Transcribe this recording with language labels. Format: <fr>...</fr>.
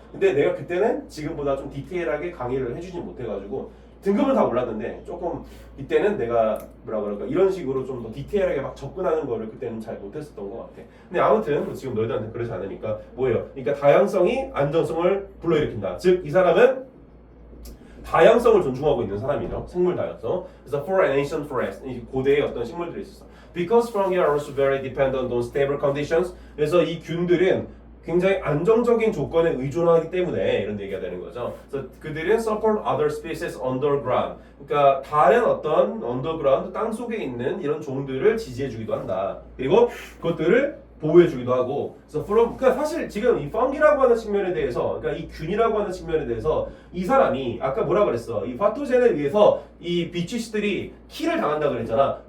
<ko>근데 내가 그때는 지금보다 좀 디테일하게 강의를 해주진 못해가지고 등급은 다 올랐는데 조금 이때는 내가 뭐라 그럴까 이런 식으로 좀 더 디테일하게 막 접근하는 거를 그때는 잘 못했었던 것 같아. 근데 아무튼 지금 너희들한테 그러지 않으니까 뭐예요? 그러니까 다양성이 안전성을 불러일으킨다. 즉 이 사람은 다양성을 존중하고 있는 사람이죠. 생물 다양성. 그래서</ko> <en>for an ancient forest,</en> <ko>이 고대의 어떤 식물들이 있었어.</ko> <en>Because fungi are also very dependent on stable conditions.</en> <ko>그래서 이 균들은 굉장히 안정적인 조건에 의존하기 때문에 이런 얘기가 되는 거죠. 그래서 그들은</ko> <en>support other species underground.</en> <ko>그러니까 다른 어떤 underground 땅 속에 있는 이런 종들을 지지해주기도 한다. 그리고 그것들을 보호해주기도 하고. 그래서 그러니까 사실 지금 이 fungi라고 하는 측면에 대해서, 그러니까 이 균이라고 하는 측면에 대해서 이 사람이 아까 뭐라 그랬어? 이 파토젠에 의해서 이 비치스들이 킬을 당한다 그랬잖아.</ko>